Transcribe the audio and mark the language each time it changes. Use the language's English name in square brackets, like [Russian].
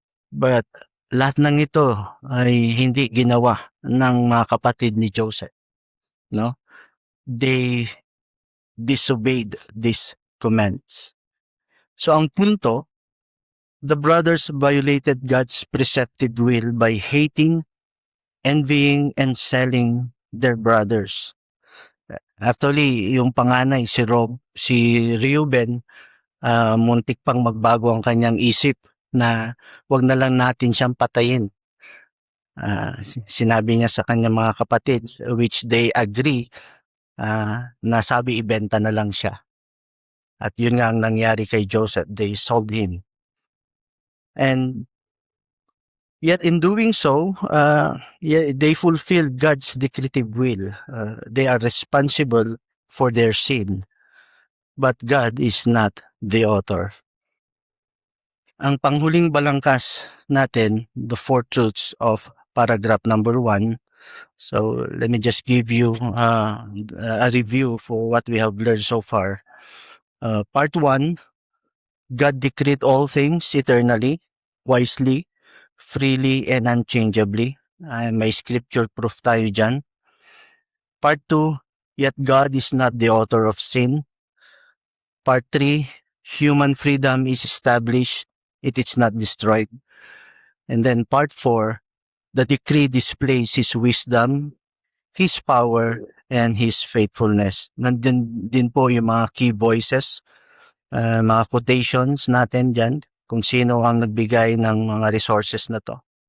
[Filipino] But lahat ng ito ay hindi ginawa ng mga kapatid ni Joseph. No? [English] They disobeyed these commands. [Filipino] So ang punto, [English] the brothers violated God's preceptive will by hating, envying, and selling their brothers. [Filipino] Actually, yung panganay, si Reuben, muntik pang magbago ang kanyang isip na wag na lang natin siyang patayin. Sinabi niya sa kanyang mga kapatid, [English] which they agree, [Filipino] na sabi ibenta na lang siya. At yun nga ang nangyari kay Joseph. [English] They sold him. And yet in doing so, they fulfill God's decretive will. They are responsible for their sin. But God is not the author. [Filipino] Ang panghuling balangkas natin, [English] the four truths of paragraph number 1. So let me just give you a review for what we have learned so far. Part 1, God decreed all things eternally, wisely, freely, and unchangeably. [Filipino] May scripture proof tayo dyan. [English] Part 2, yet God is not the author of sin. Part 3, human freedom is established, it is not destroyed. And then part 4, the decree displays His wisdom, His power, and His faithfulness. [Filipino] Nandun din po yung mga key voices, mga quotations natin dyan, kung sino ang nagbigay ng mga resources na to.